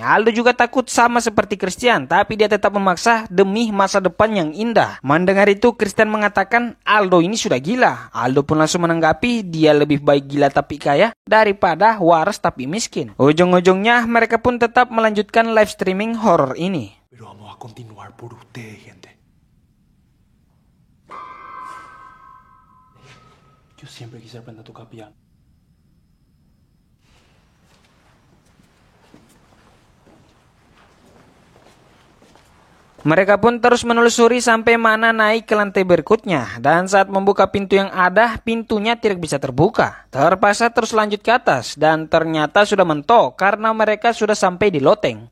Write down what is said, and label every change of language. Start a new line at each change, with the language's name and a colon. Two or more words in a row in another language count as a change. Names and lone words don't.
Indonesian: Aldo juga takut sama seperti Christian, tapi dia tetap memaksa demi masa depan yang indah. Mendengar itu, Christian mengatakan Aldo ini sudah gila. Aldo pun langsung menanggapi dia lebih baik gila tapi kaya daripada waras tapi miskin. Ujung-ujungnya mereka pun tetap melanjutkan
English: live streaming horror
Indonesian: ini.
Spanish: Pero vamos a continuar por ustedes, gente. Yo siempre quise aprender a tocar piano.
Indonesian: Mereka pun terus menelusuri sampai mana naik ke lantai berikutnya. Dan saat membuka pintu yang ada, pintunya tidak bisa terbuka. Terpaksa terus lanjut ke atas. Dan ternyata sudah mentok karena mereka sudah sampai di loteng.